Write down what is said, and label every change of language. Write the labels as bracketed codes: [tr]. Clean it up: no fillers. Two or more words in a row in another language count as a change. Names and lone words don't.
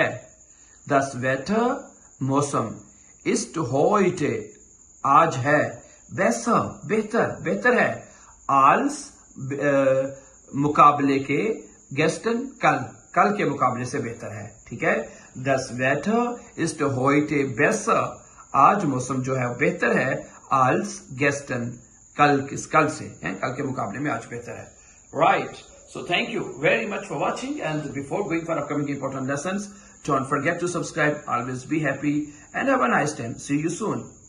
[de] Das Wetter, मौसम, ist heute, [ur] آج ہے, besser, بہتر ہے, als, مقابلے کے, gestern, کل کے مقابلے سے بہتر ہے۔ ٹھیک ہے. [de] Das Wetter ist heute besser. [ur] آج موسم جو ہے بہتر ہے [de] als gestern, [ur] کل سے، کل کے مقابلے میں آج بہتر ہے. [en] Right. So thank you very much for watching, and before going for upcoming important lessons, don't forget to subscribe. Always be happy and have a nice time. See you soon.